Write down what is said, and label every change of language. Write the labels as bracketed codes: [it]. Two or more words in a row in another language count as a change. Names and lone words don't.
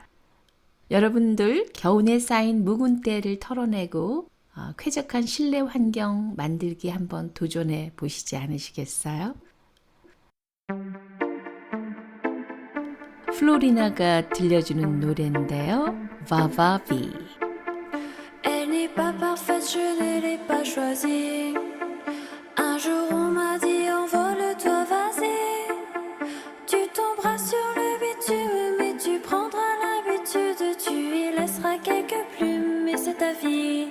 [ko] 여러분들 겨우내 쌓인 묵은 때를 털어내고 쾌적한 실내 환경 만들기 한번 도전해 보시지 않으시겠어요? 플로리나가 들려주는 노래인데요. 바바비. [fr] Elle n'est pas parfaite, je ne l'ai pas choisie. Un jour on m'a dit envole-toi, vas-y. Tu tomberas sur le bitume, mais tu prendras l'habitude. Tu y laisseras quelques plumes, mais c'est ta vie.